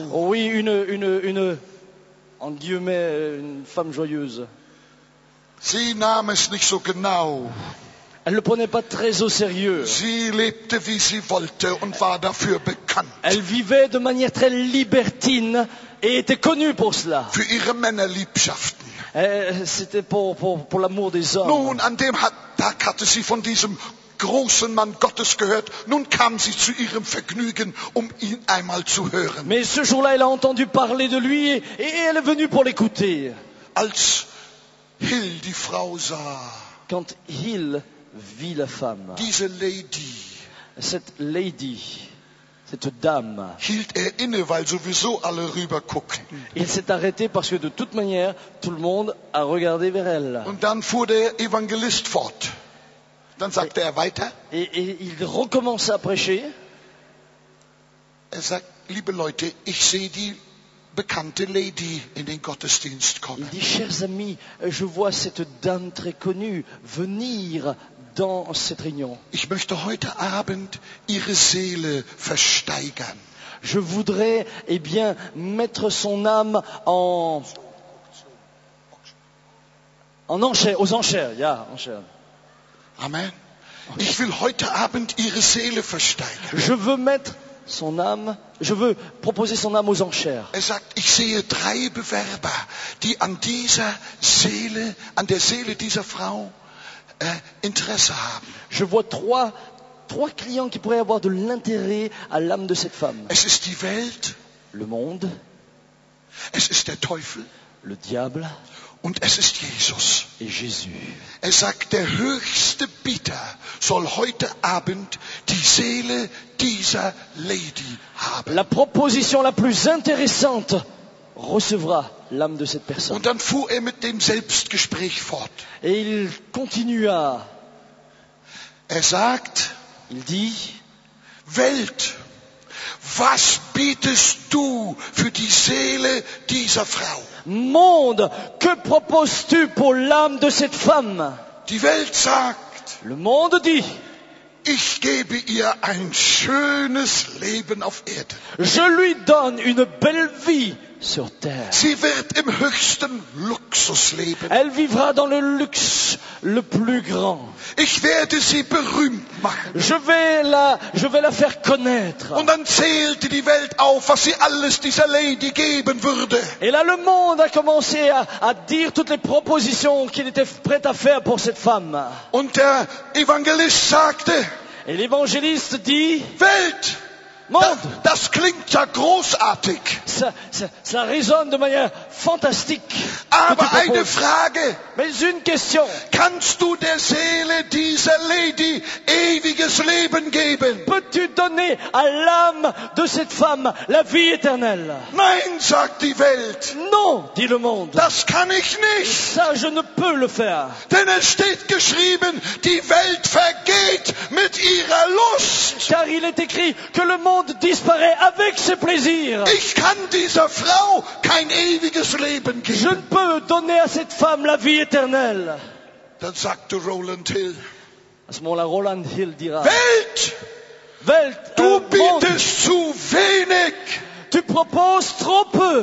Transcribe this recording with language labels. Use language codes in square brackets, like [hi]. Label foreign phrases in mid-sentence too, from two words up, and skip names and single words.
[fr] oh oui, en guillemets, une femme joyeuse. [de] Sie nahm es nicht so genau. [fr] Elle ne le prenait pas très au sérieux. [de] Sie lebte, wie sie wollte und war dafür bekannt. [fr] Elle vivait de manière très libertine et était connue pour cela. [de] Für ihre Männerliebschaften. [fr] C'était pour l'amour des hommes. [de] Nun, an dem Tag hatte sie von diesem großen Mann Gottes gehört. Nun kam sie zu ihrem Vergnügen, um ihn einmal zu hören. [fr] Mais ce jour-là, elle a entendu parler de lui et elle est venue pour l'écouter. [de] Als Hill die Frau sah, [fr] Quand Hill vit la femme, [de] diese Lady, [fr] cette lady, cette dame. [de] hielt er inne, weil sowieso alle rüber guckten. [fr] Il s'est arrêté parce que de toute manière, tout le monde a regardé vers elle. [de] Und dann fuhr der Evangelist fort. Dann sagte er weiter. [fr] Et il recommence à prêcher. [de] Er sagt, liebe Leute, ich sehe die bekannte Lady in den Gottesdienst [fr] Il [de] kommen. [fr] dit, chers amis, je vois cette dame très connue venir dans cette réunion. [de] Ich möchte heute Abend ihre Seele versteigern. [fr] Je voudrais, eh bien, mettre son âme aux enchères. Ja, enchères. Amen. [de] Ich will heute Abend ihre Seele versteigern. [fr] Je veux proposer son âme aux enchères. [de] Er sagt, ich sehe 3 Bewerber, die an dieser Seele, an der Seele dieser Frau Interesse haben. [fr] Je vois trois clients qui pourraient avoir de l'intérêt à l'âme de cette femme. [de] Es ist die Welt, [fr] Le monde, [de] es ist der Teufel [fr] le diable [de] und es ist Jesus. [fr] et Jésus. [de] Er sagt, der höchste Bieter soll heute Abend die Seele dieser Lady haben. [fr] La proposition la plus intéressante recevra l'âme de cette personne. [de] Und dann fuhr er mit dem Selbstgespräch fort. [fr] Et il continua. [de] Er sagt, [fr] Il dit, [de] Welt, was bietest du für die Seele dieser Frau? [fr] monde, que proposes-tu pour l'âme de cette femme? [de] Die Welt sagt, [fr] Le monde dit, [de] ich gebe ihr ein schönes Leben auf Erden. [fr] je lui donne une belle vie sur terre. [de] Sie wird im höchsten Luxus leben. [fr] Elle vivra dans le luxe le plus grand. [de] Ich werde sie berühmt machen. [fr] Je vais la faire connaître. [de] Und dann zählte die Welt auf, was sie alles dieser Lady geben würde. [fr] Et là, le monde a commencé à dire toutes les propositions qu'il était prêt à faire pour cette femme. [de] Und der Evangelist sagte, [fr] Et l'évangéliste dit, [de] Welt, [fr] monde, [de] das klingt ja großartig. [fr] ça résonne de manière fantastique. que [de] Aber [fr] tu [de] eine [fr] proposes. [de] Frage, [fr] Mais une question, [de] kannst du der Seele dieser Lady ewiges Leben geben? [fr] peux-tu donner à l'âme de cette femme la vie éternelle? [de] Nein, sagt die Welt, [fr] Non, dit le monde. [de] das kann ich nicht. [fr] Ça, je ne peux le faire. [de] Denn es steht geschrieben, die Welt vergeht mit ihrer Lust. [fr] Car il est écrit que le monde disparaît avec ses plaisirs. [de] Ich kann dieser Frau kein ewiges Leben [fr] Je [de] geben. [fr] ne peux donner à cette femme la vie éternelle. [de] Dann sagte Roland Hill, [fr] À ce moment-là, Roland Hill dira, [de] Welt, Welt, du [fr] monde, [de] bietest zu wenig [fr] tu proposes trop peu